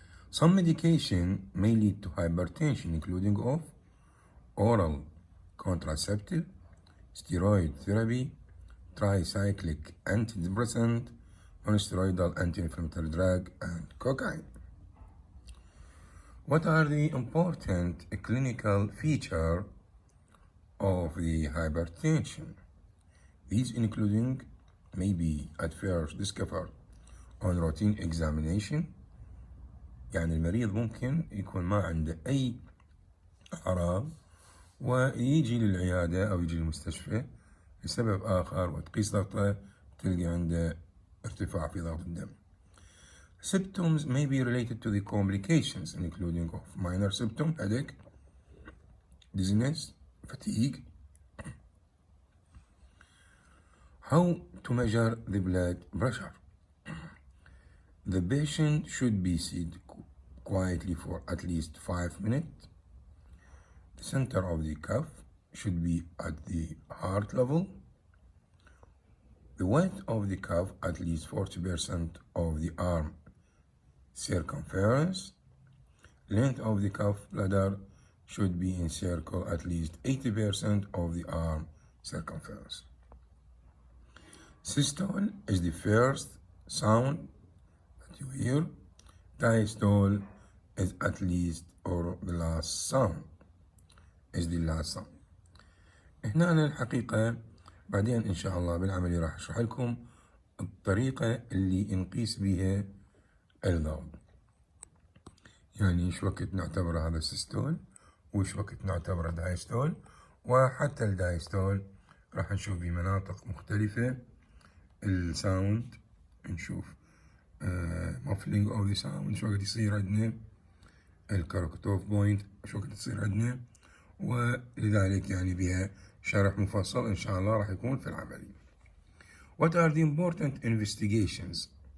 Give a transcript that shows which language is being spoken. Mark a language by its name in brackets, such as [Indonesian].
[English] Some medication may lead to hypertension, including of oral contraceptive, steroid therapy, tricyclic antidepressant, non-steroidal anti-inflammatory drug, and cocaine. What are the important clinical features of the hypertension? These including may be at first discovered on routine examination، [Arabic] يعني المريض ممكن يكون ما عنده أي أعراض ويجي للعيادة أو يجي للمستشفى لسبب آخر وتقيس ضغطه تلقى عنده ارتفاع في ضغط الدم. [English] Symptoms may be related to the complications, including of minor symptom, headache, dizziness, fatigue. How to measure the blood pressure? The patient should be seated quietly for at least 5 minutes. The center of the cuff should be at the heart level. The weight of the cuff at least 40% of the arm circumference. Length of the cuff ladder should be in circle at least 80% of the arm circumference. Systole is the first sound that you hear. Diastole is at least or the last sound is the last sound. [Arabic] هنا أنا الحقيقة بعدين إن شاء الله بالعملية راح أشرح لكم الطريقة اللي نقيس بها الضغط. يعني إيش وقت نعتبر هذا السيستول وإيش وقت نعتبره دايستول، وحتى الدايستول راح نشوف بمناطق مختلفة الساوند، نشوف [English] muffling of the sound [Arabic] إيش وقت يصير عندنا، الكاركتوف بوينت إيش وقت يصير عندنا، ولذلك يعني بها شرح مفصل إن شاء الله راح يكون في العملية. [English] What are the important investigations?